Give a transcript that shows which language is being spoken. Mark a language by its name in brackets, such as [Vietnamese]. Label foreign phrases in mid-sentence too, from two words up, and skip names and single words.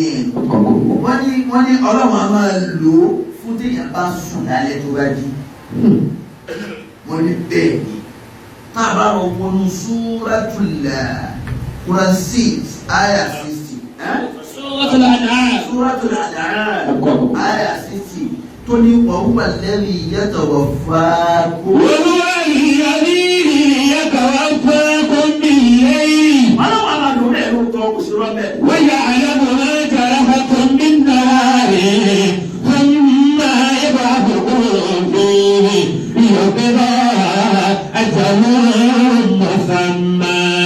[Yoruba] Wọ́n ní Ọlọ́run a máa lò ó fún téèyàn bá sùn lálẹ́ tó bá jí. Wọ́n ní bẹ́ẹ̀ ni. Tá a bá rọ wọnú Suratul Quran 6 àyà 60. Suratul An'am. Suratul An'am àyà 60 tó ní [Arabic] وهو الذي يتوفاكم. وهو الذي يتوفاكم بالليل. ويعلم ما جرحتم بالنهار ثم يبعثكم فيه ليقضى أجل مسمى.